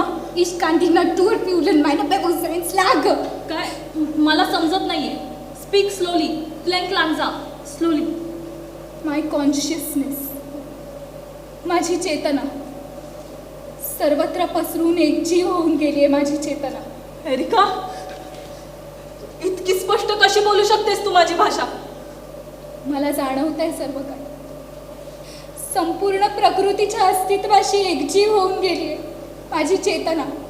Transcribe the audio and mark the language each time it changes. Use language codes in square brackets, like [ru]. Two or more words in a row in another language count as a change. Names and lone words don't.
[de] Ich kann die Natur fühlen, meine Bewusstseinslage. [mr] काय मला समजत नाहीये. [en] speak slowly, प्लँक लांजा, स्लोली. My consciousness. [mr] माझी चेतना. सर्वत्र पसरून एकजीव होऊन गेली आहे माझी चेतना. एरिका, इतकी स्पष्ट कशी बोलू शकतेस तू माझी भाषा? मला जाणवत आहे सर्व काही. संपूर्ण प्रकृतीच्या अस्तित्वाशी एकजीव होऊन गेली आहे माझी चेतना.